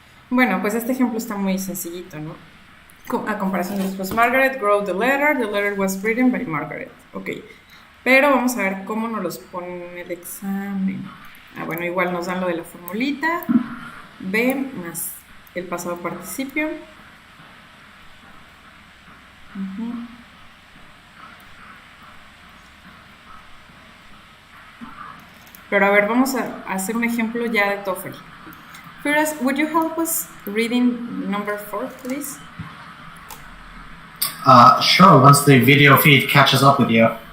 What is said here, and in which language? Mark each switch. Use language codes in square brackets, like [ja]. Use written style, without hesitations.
[es] Bueno, pues este ejemplo está muy sencillito, ¿no? A comparación de después, [en] Margaret wrote the letter was written by Margaret. [es] Ok, pero vamos a ver cómo nos los ponen en el examen. Bueno, igual nos dan lo de la formulita, B más el pasado participio. Pero a ver, vamos a hacer un ejemplo ya de TOEFL. [en] Firas, would you help us reading number 4, please? Sure, once the video feed catches up with you.